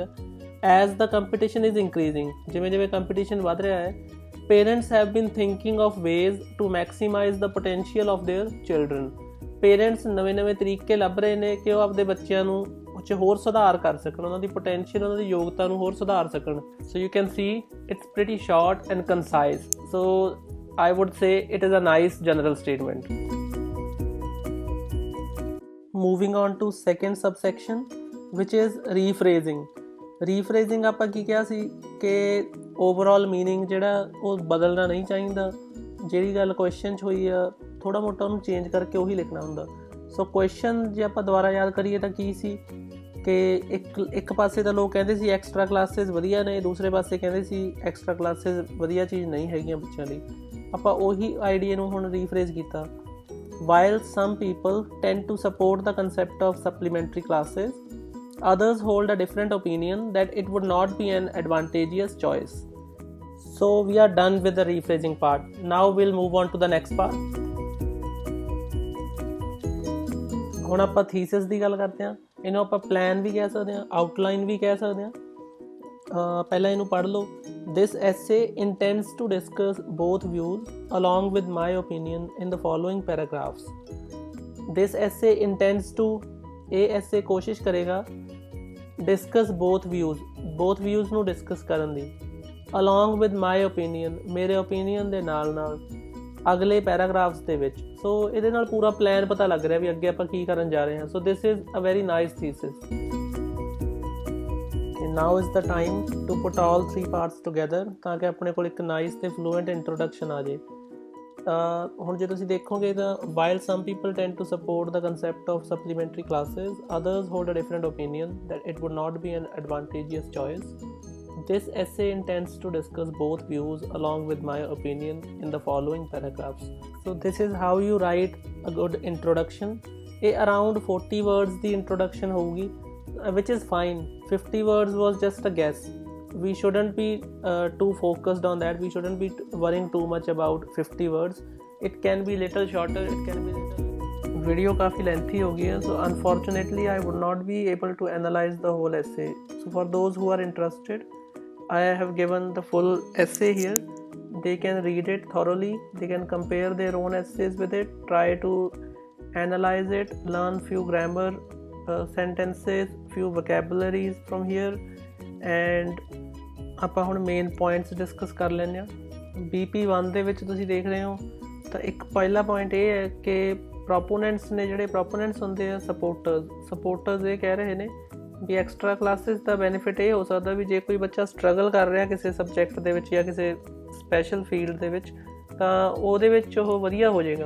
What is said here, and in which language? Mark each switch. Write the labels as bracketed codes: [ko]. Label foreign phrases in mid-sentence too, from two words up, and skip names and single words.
[en] as the competition is increasing, [pa] ਜਿਵੇਂ ਜਿਵੇਂ ਕੰਪੀਟੀਸ਼ਨ ਵੱਧ ਰਿਹਾ ਹੈ, [en] parents have been thinking of ways to maximize the potential of their children. [pa] ਪੇਰੈਂਟਸ ਨਵੇਂ ਤਰੀਕੇ ਲੱਭ ਰਹੇ ਨੇ ਕਿ ਉਹ ਆਪਦੇ ਬੱਚਿਆਂ ਨੂੰ ਉਹ 'ਚ ਹੋਰ ਸੁਧਾਰ ਕਰ ਸਕਣ, ਉਹਨਾਂ ਦੀ ਪੋਟੈਂਸ਼ੀਅਲ, ਉਹਨਾਂ ਦੀ ਯੋਗਤਾ ਨੂੰ ਹੋਰ ਸੁਧਾਰ ਸਕਣ। [en] so you can see it's pretty short and concise. ਸੋ I would say it is a nice general statement. Moving on to second subsection, which is rephrasing. [pa] Rephrasing ਆਪਾਂ ਕੀ ਕਿਹਾ ਸੀ ਕਿ [en] overall meaning [pa] ਜਿਹੜਾ ਉਹ ਬਦਲਣਾ ਨਹੀਂ ਚਾਹੀਦਾ। ਜਿਹੜੀ ਗੱਲ ਕੁਐਸਚਨ 'ਚ ਹੋਈ ਆ ਥੋੜ੍ਹਾ ਮੋਟਾ ਉਹਨੂੰ ਚੇਂਜ ਕਰਕੇ ਉਹੀ ਲਿਖਣਾ ਹੁੰਦਾ। ਸੋ ਕੁਐਸਚਨ ਜੇ ਆਪਾਂ ਦੁਬਾਰਾ ਯਾਦ ਕਰੀਏ ਤਾਂ ਕੀ ਸੀ ਕਿ ਇੱਕ ਪਾਸੇ ਤਾਂ ਲੋਕ ਕਹਿੰਦੇ ਸੀ [en] extra classes [pa] ਵਧੀਆ ਨੇ, ਦੂਸਰੇ ਪਾਸੇ ਕਹਿੰਦੇ ਸੀ [en] extra classes [pa] ਵਧੀਆ ਚੀਜ਼ ਨਹੀਂ ਹੈਗੀਆਂ ਬੱਚਿਆਂ ਲਈ। ਆਪਾਂ ਉਹੀ ਆਈਡੀਆ ਨੂੰ ਹੁਣ ਰੀਫਰੇਜ਼ ਕੀਤਾ। [en] While some people tend to support the concept of supplementary classes, others hold a different opinion that it would not be an advantageous choice. So we are done with the rephrasing part. Now we'll move on to the next part. [pa] ਹੁਣ ਆਪਾਂ ਥੀਸਿਸ ਦੀ ਗੱਲ ਕਰਦੇ ਹਾਂ। ਇਹਨੂੰ ਆਪਾਂ ਪਲਾਨ ਵੀ ਕਹਿ ਸਕਦੇ ਹਾਂ, ਆਊਟਲਾਈਨ ਵੀ ਕਹਿ ਸਕਦੇ ਹਾਂ। ਪਹਿਲਾਂ ਇਹਨੂੰ ਪੜ੍ਹ ਲਓ। [en] This essay intends to discuss both views along with my opinion in the following paragraphs. This essay intends to, [pa] ਇਹ essay ਕੋਸ਼ਿਸ਼ ਕਰੇਗਾ [en] discuss both views [pa] ਨੂੰ discuss ਕਰਨ ਦੀ, [en] along with my opinion, [pa] ਮੇਰੇ opinion ਦੇ ਨਾਲ ਅਗਲੇ ਪੈਰਾਗ੍ਰਾਫਸ ਦੇ ਵਿੱਚ। ਸੋ ਇਹਦੇ ਨਾਲ ਪੂਰਾ ਪਲਾਨ ਪਤਾ ਲੱਗ ਰਿਹਾ ਵੀ ਅੱਗੇ ਆਪਾਂ ਕੀ ਕਰਨ ਜਾ ਰਹੇ ਹਾਂ। [en] so this is a very nice thesis. Now is the time to put all three parts together [pa] ਤਾਂ ਕਿ ਆਪਣੇ ਕੋਲ ਇੱਕ ਨਾਈਸ ਤੇ ਫਲੂਐਂਟ ਇੰਟਰੋਡਕਸ਼ਨ ਆ ਜੇ। ਹੁਣ ਜੇ ਤੁਸੀਂ ਦੇਖੋਗੇ ਤਾਂ [en] while some people tend to support the concept of supplementary classes, others hold a different opinion that it would not be an advantageous choice. This essay intends to discuss both views along with my opinion in the following paragraphs. So this is how you write a good introduction. ਇਹ around 40 words ਦੀ introduction ਹੋਊਗੀ, which is fine. 50 words was just a guess. We shouldn't be too focused on that. We shouldn't be worrying too much about 50 words. It can be little shorter, it can be little... [hi] Video काफ़ी lengthy हो गई है, [en] so unfortunately I would not be able to analyze the whole essay. So for those who are interested, I have given the full essay here. They can read it thoroughly. They can compare their own essays with it, try to analyze it, learn few grammar sentences, few vocabularies from here, and [pa] ਆਪਾਂ ਹੁਣ ਮੇਨ ਪੁਆਇੰਟਸ ਡਿਸਕਸ ਕਰ ਲੈਂਦੇ ਹਾਂ। BP1 ਦੇ ਵਿੱਚ ਤੁਸੀਂ ਦੇਖ ਰਹੇ ਹੋ ਤਾਂ ਇੱਕ ਪਹਿਲਾ ਪੁਆਇੰਟ ਇਹ ਹੈ ਕਿ ਪ੍ਰੋਪੋਨੈਂਟਸ ਨੇ, ਜਿਹੜੇ ਪ੍ਰੋਪੋਨੈਂਟਸ ਹੁੰਦੇ ਆ ਸਪੋਰਟਰਸ ਇਹ ਕਹਿ ਰਹੇ ਨੇ ਵੀ [en] extra classes [pa] ਦਾ ਬੈਨੀਫਿਟ ਇਹ ਹੋ ਸਕਦਾ ਵੀ ਜੇ ਕੋਈ ਬੱਚਾ ਸਟਰਗਲ ਕਰ ਰਿਹਾ ਕਿਸੇ ਸਬਜੈਕਟ ਦੇ ਵਿੱਚ ਜਾਂ ਕਿਸੇ [en] special field [pa] ਦੇ ਵਿੱਚ ਤਾਂ ਉਹਦੇ ਵਿੱਚ ਉਹ ਵਧੀਆ ਹੋ ਜਾਏਗਾ।